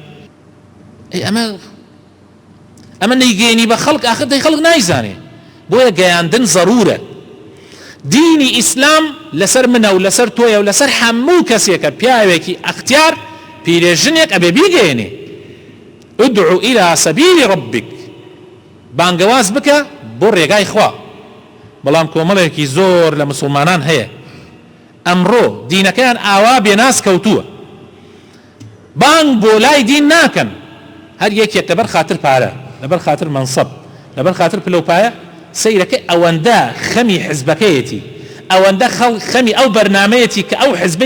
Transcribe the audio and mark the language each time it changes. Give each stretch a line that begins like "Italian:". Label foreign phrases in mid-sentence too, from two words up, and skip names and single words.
Central Kurdish: ئەمە نەیگەیەنی بە خەڵک ئاخر دەی خەڵک نایزانێ بۆیە گەیاندن ضرورە دینی ئیسلام لەسەر منە و لەسەر تۆیە و لەسەر هەموو کەسێکە پیاوێکی ئەختیار پیرێژنێک ئەبێ بیگەیەنێ
Arabic: ادعو إلى سبيل ربك
Central Kurdish: بانگەواز بکە بۆ ڕێگای خوا بەڵام کۆمەڵێکی زۆر لە مسلمانان هەیە ئەمڕۆ دینەکەیان ئاوا بێناس کەوتووە بانگ بۆ لای دین ناکەن هەر یەکێک لەبەر خاتر پارە لەبەر خاتر منسەب لەبەر خاتر پلەپایە سەیرەکەی ئەوەندە خەمی حزبەکەیەتی ئەوەندە خەمی ئەو بەرنامەیەتی کە ئەو حزبەی